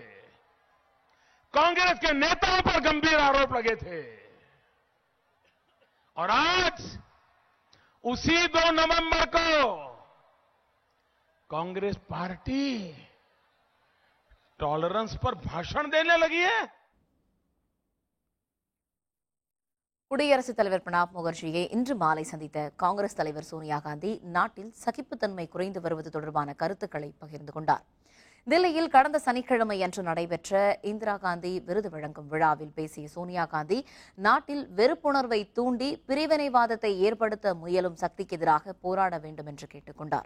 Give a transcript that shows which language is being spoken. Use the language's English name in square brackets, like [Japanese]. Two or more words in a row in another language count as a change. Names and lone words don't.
[Hindi] कांग्रेस के नेताओं पर गंभीर आरोप लगे थे. और आज उसी 2 नवंबर को कांग्रेस पार्टी टॉलरेंस पर भाषण देने लगी है. [Tamil] குடியரசுத் தலைவர் பிரணாப் முகர்ஜியை இன்று மாலை சந்தித்த காங்கிரஸ் தலைவர் சோனியா காந்தி நாட்டில் சகிப்புத்தன்மை குறைந்து வருவது தொடர்பான கருத்துக்களை பகிர்ந்து கொண்டார். தில்லியில் கடந்த சனிக்கிழமை அன்று நடைபெற்ற இந்திரா காந்தி விருது வழங்கும் விழாவில் பேசிய சோனியா காந்தி, நாட்டில் வெறுப்புணர்வை தூண்டி பிரிவினைவாதத்தை ஏற்படுத்த முயலும் சக்திக்கு எதிராக போராட வேண்டும் என்று கேட்டுக் கொண்டார்.